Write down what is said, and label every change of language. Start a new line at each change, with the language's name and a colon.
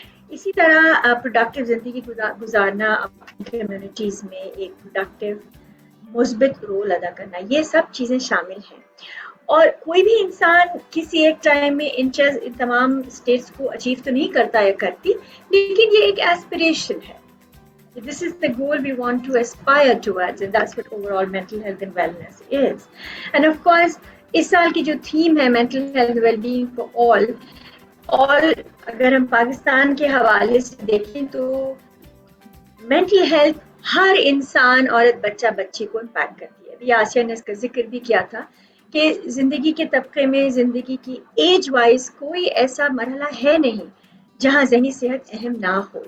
Urdu: اسی طرح پروڈکٹیو زندگی گزارنا، اپنی کمیونٹیز میں ایک پروڈکٹیو مثبت رول ادا کرنا، یہ سب چیزیں شامل ہیں. اور کوئی بھی انسان کسی ایک ٹائم میں ان تمام اسٹیٹس کو اچیو تو نہیں کرتا یا کرتی، لیکن یہ ایک ایسپریشن ہے.
English: This is the goal we want to aspire towards, and that's what overall mental health and wellness is. And of course,
Urdu: اس سال کی جو تھیم ہے
English: mental health well-being for all،
Urdu: اور اگر ہم پاکستان کے حوالے سے دیکھیں تو mental health ہر انسان، عورت، بچہ، بچی کو امپیکٹ کرتی ہے. ابھی آسیہ نے اس کا ذکر بھی کیا تھا کہ زندگی کے طبقے میں، زندگی کی ایج وائز کوئی ایسا مرحلہ ہے نہیں جہاں ذہنی صحت اہم نہ ہو.